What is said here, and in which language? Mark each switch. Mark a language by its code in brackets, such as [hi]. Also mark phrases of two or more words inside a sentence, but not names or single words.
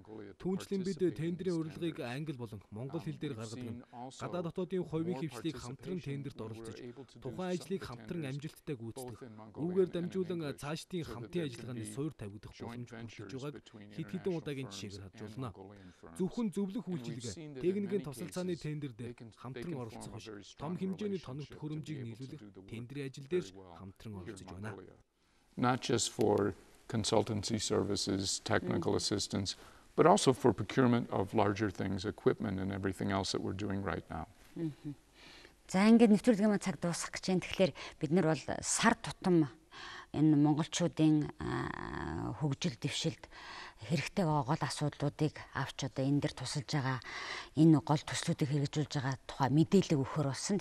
[mn] Түүнчлэн бид тендерийн урилгыг англи болон монгол хэл дээр гаргадаг нь гадаад дотоодын хувийн хвшлийг хамтран тендерт оролцож, тухайн ажлыг хамтран амжилттай гүйцэтгэх, үүгээр дамжуулан цаашдын хамтын ажиллагааны суурь тавигдах боломж бүрдэж байгааг хэд хэдэн удаагийн жишээгээр харж байна. Зөвхөн зөвлөх үйлчилгээ, техникийн тусалцааны тендерд хамтран оролцох биш, том хэмжээний тоног төхөөрөмжийг нийлүүлэх тендерийн ажил дээр хамтран оролцож байна. [en] Not just for consultancy services, technical assistance, but also for procurement of larger things, equipment and everything else that we're doing right now. [mn] За ингээд нэвтрүүлгийн цаг дуусах гэж байна. Тэгэхээр бид нар бол сар тутам энэ монголчуудын хөгжил дэвшилд хэрэгтэй гол асуудлуудыг авч одоо энэ дэр тусалж байгаа энэ гол төслүүдийг хэрэгжүүлж байгаа тухай мэдээлэл өгөхөр болсон.